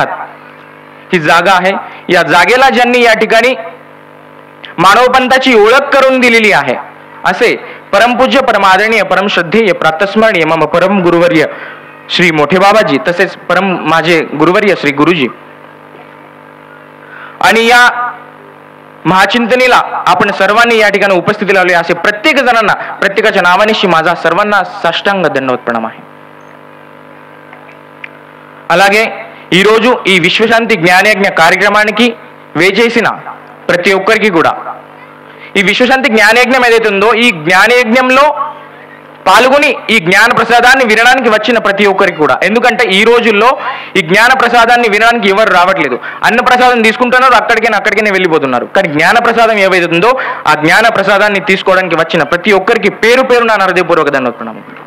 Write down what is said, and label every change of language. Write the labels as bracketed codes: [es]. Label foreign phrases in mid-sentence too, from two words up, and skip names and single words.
[mr] ही जागा आहे, या जागेला ज्यांनी या ठिकाणी मानवपंथाची ओळख करून दिलेली आहे, असे परमपूज्य, परमादरणीय, परमश्रद्धेय, प्रातस्मरणीय मम परम गुरुवर्य श्री मोठे बाबाजी, तसेच परम माझे गुरुवर्य श्री गुरुजी, आणि या महाचिंतनीला आपण सर्वांनी या ठिकाणी उपस्थिती लावली, असे प्रत्येक जणांना प्रत्येकाच्या नावानिशी माझा सर्वांना साष्टांग दंडवत प्रणाम आहे। [te] అలాగే ఈ రోజు ఈ విశ్వశాంతి జ్ఞానయజ్ఞ కార్యక్రమానికి వేచేసిన ప్రతి ఒక్కరికి కూడా ఈ విశ్వశాంతి జ్ఞానయజ్ఞం ఏదైతే ఉందో, ఈ జ్ఞానయజ్ఞంలో పాల్గొని ఈ జ్ఞాన ప్రసాదాన్ని వినడానికి వచ్చిన ప్రతి ఒక్కరికి కూడా, ఎందుకంటే ఈ రోజుల్లో ఈ జ్ఞాన ప్రసాదాన్ని వినడానికి ఎవరు రావట్లేదు, అన్న ప్రసాదం తీసుకుంటున్నారు, అక్కడికైనా వెళ్ళిపోతున్నారు, కానీ జ్ఞాన ప్రసాదం ఏవైతే ఉందో ఆ జ్ఞాన ప్రసాదాన్ని తీసుకోవడానికి వచ్చిన ప్రతి ఒక్కరికి పేరు పేరు నా హృదయపూర్వక ధన్యవాదాలు।